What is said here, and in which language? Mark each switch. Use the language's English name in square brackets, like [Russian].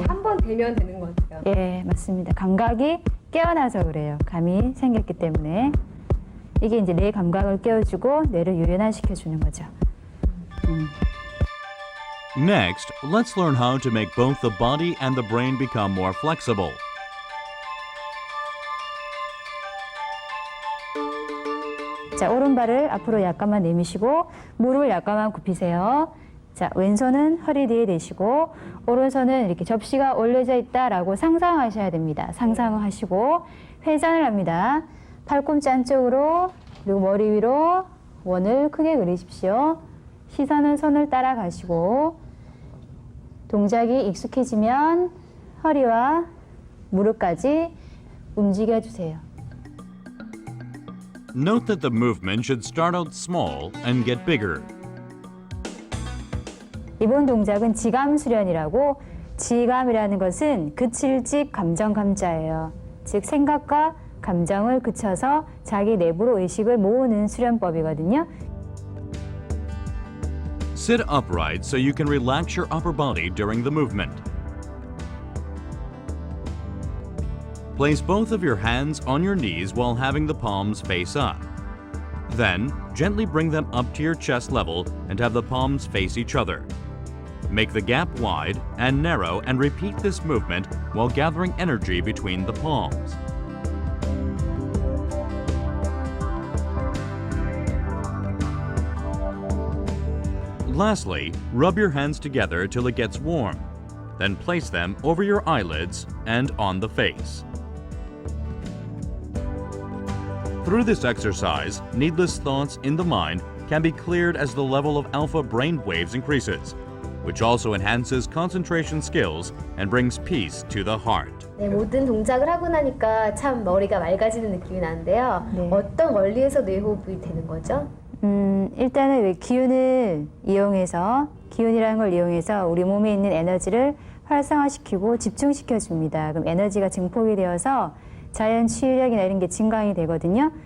[Korean] 한 번 되면 되는 것 같아요. 예, 맞습니다. 감각이 깨어나서 그래요. 감이 생겼기 때문에. 이게 이제 뇌 감각을 깨워주고 뇌를 유연화시켜주는 거죠. [English] Next, let's learn how to make both the body and the brain become more flexible. [Korean] 자, 오른발을 앞으로 약간만 내미시고 무릎을 약간만 굽히세요. 자, 왼손은 허리 뒤에 대시고 오른손은 이렇게 접시가 올려져 있다라고 상상하셔야 됩니다. 상상하시고 회전을 합니다. 팔꿈치 안쪽으로 그리고 머리 위로 원을 크게 그리십시오. 시선은 손을 따라가시고 동작이 익숙해지면 허리와 무릎까지 움직여주세요. [English] Note that the movement should start out small and get bigger. [Korean] 이번 동작은 지감 수련이라고 지감이라는 것은 그칠집 감정 감자예요. 즉 생각과 감정을 그쳐서 자기 내부로 의식을 모으는 수련법이거든요. [English] Sit upright so you can relax your upper body during the movement. Place both of your hands on your knees while having the palms face up. Then, gently bring them up to your chest level and have the palms face each other. Make the gap wide and narrow and repeat this movement while gathering energy between the palms. Lastly, rub your hands together till it gets warm. Then place them over your eyelids and on the face. Through this exercise, needless thoughts in the mind can be cleared as the level of alpha brain waves increases, which also enhances concentration skills and brings peace to the heart. [Korean] 네, 모든 동작을 하고 나니까 참 머리가 맑아지는 느낌이 나는데요. 네. 어떤 원리에서 뇌호흡이 되는 거죠? 일단은 왜 기운을 이용해서 기운이라는 걸 이용해서 우리 몸에 있는 에너지를 활성화시키고 집중시켜 줍니다. 그럼 에너지가 증폭이 되어서 자연 치유력이나 이런 게 증강이 되거든요.